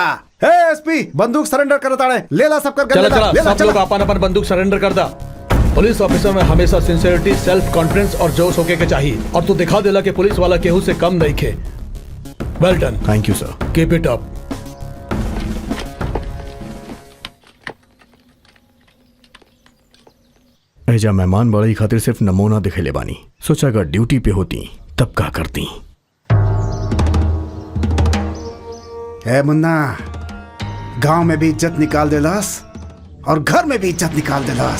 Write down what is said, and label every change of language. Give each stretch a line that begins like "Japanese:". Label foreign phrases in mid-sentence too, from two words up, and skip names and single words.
Bhojpuri: हे एसपी, बंदूक सरेंडर करता है, लेला सब कर गन चला चला, सब लोग अपन अपन बंदूक सरेंडर कर दा। पुलिस ऑफिसर में हमेशा सिंसियरिटी,
English: self confidence
Bhojpuri: और जोश होके के चाहिए, और तू दिखा देला कि पुलिस वाला केहू से कम नहीं खे।
English: well done. thank you sir. keep it up.
Bhojpuri: एजा मेहमान बड़ई खातिर सिर्फ नमूना दिखेले बानी, सोचा अगर ड्यूटी पे होती तब क्या करती। ए मुन्ना, गांव में भी इज्जत निकाल देलास और घर में भी इज्जत निकाल देलास।